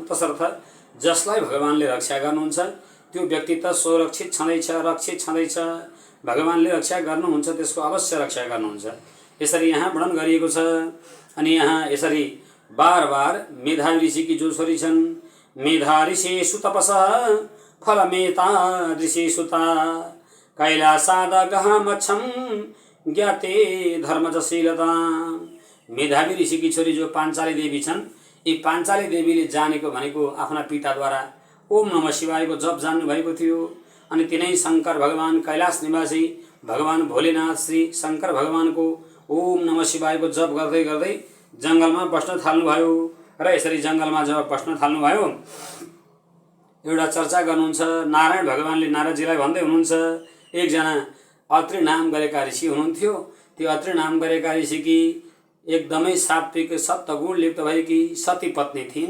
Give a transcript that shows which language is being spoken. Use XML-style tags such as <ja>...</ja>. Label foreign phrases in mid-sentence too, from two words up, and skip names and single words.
<ne>तसर्थ जसलाई भगवानले रक्षा गर्नुहुन्छ त्यो व्यक्ति त सुरक्षित छँदैछ, रक्षित छँदैछ। भगवानले रक्षा गर्नुहुन्छ, त्यसको अवश्य रक्षा गर्नुहुन्छ। यसरी यहाँ वर्णन गरिएको छ। अनि यहाँ यसरी बार बार मेधावी ऋषिकी जो छोरी छन्,</ne> <sa>मेधा ऋषिषु तपसः फलमेता ऋषिषुता कैलासाद गहमच्छम ज्ञाते धर्मजशीलता।</sa> <ne>मेधावी ऋषिकी छोरी जो पाञ्चाली देवी छन्, यी पाञ्चाली देवीले जानेको भनेको आफ्ना पिताद्वारा ओम नमः शिवायको जप जान्नु भएको थियो। अनि तिनै शङ्कर भगवान कैलाश निवासी भगवान भोलेनाथ श्री शङ्कर भगवानको ओम नमः शिवायको जप गर्दै गर्दै जङ्गलमा बस्न थाल्नुभयो। र यसरी जङ्गलमा जब बस्न थाल्नुभयो, एउटा चर्चा गर्नुहुन्छ। नारायण भगवानले नारदजीलाई भन्दै हुनुहुन्छ, एकजना अत्रि नाम गरेका ऋषि हुनुहुन्थ्यो। त्यो अत्रि नाम गरेका ऋषिकी एकदमै सात्विक सत्वगुण लिप्त भएकी सती पत्नी थिइन्।</ne>